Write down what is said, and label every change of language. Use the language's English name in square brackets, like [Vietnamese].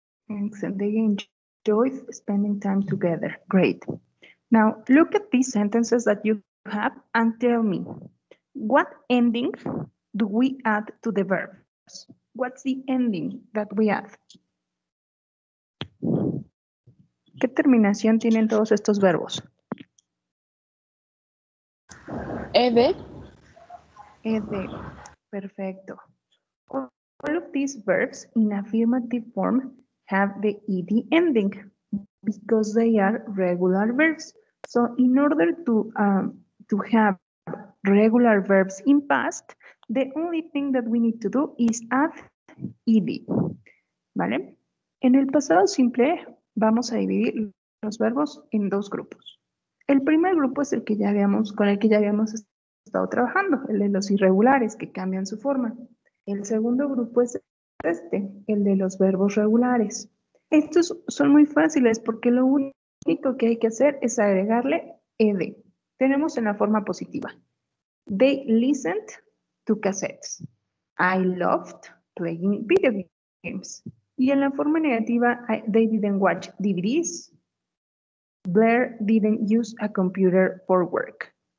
[English] Excellent. They enjoyed spending time together. Great. Now, look at these sentences that you have and tell me, what ending do we add to the verbs? What's the ending that we add? [Spanish] ¿Qué terminación tienen todos estos verbos? [English] Ed. [Spanish] Ed. Perfecto. [English] All of these verbs in affirmative form have the ed ending because they are regular verbs. So in order to have regular verbs in past, the only thing that we need to do is add ed. [Spanish] ¿Vale? En el pasado simple vamos a dividir los verbos en 2 grupos. El primer grupo es el que ya con el que ya habíamos estado trabajando, el de los irregulares que cambian su forma. El segundo grupo es el de los verbos regulares. Estos son muy fáciles porque lo único que hay que hacer es agregarle ed. Tenemos en la forma positiva. [English] They listened to cassettes. I loved playing video games. [Spanish] Y en la forma negativa, [English] they didn't watch DVDs. Blair didn't use a computer for work.